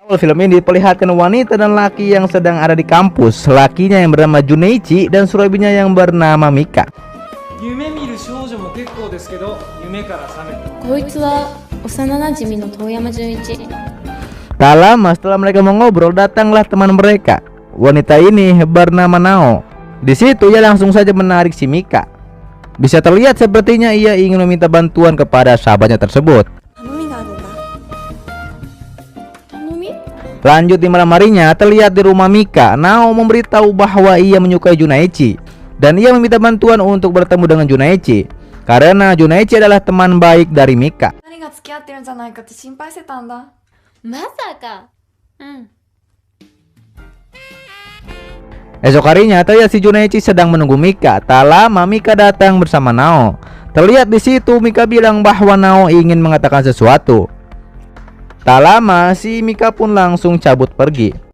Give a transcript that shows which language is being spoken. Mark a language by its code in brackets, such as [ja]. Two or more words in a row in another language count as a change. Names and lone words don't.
[id] Awal film ini diperlihatkan wanita dan laki yang sedang ada di kampus. Lakinya yang bernama Juneichi dan surabinya yang bernama Mika. [ja] 夢見る少女も結構ですけど、夢から覚めた。こいつは幼馴染の遠山純一。 [id] Tak lama setelah mereka mengobrol, datanglah teman mereka. Wanita ini bernama Nao. Di situ ia langsung saja menarik si Mika. Bisa terlihat sepertinya ia ingin meminta bantuan kepada sahabatnya tersebut. Lanjut di malam harinya, terlihat di rumah Mika, Nao memberitahu bahwa ia menyukai Juneichi dan ia meminta bantuan untuk bertemu dengan Juneichi karena Juneichi adalah teman baik dari Mika. [ja] 二人が付き合ってるんじゃないかって心配してたんだ。まさか。 [id] Esok harinya terlihat si Juneichi sedang menunggu Mika. Tak lama Mika datang bersama Nao. Terlihat di situ Mika bilang bahwa Nao ingin mengatakan sesuatu. Tak lama si Mika pun langsung cabut pergi.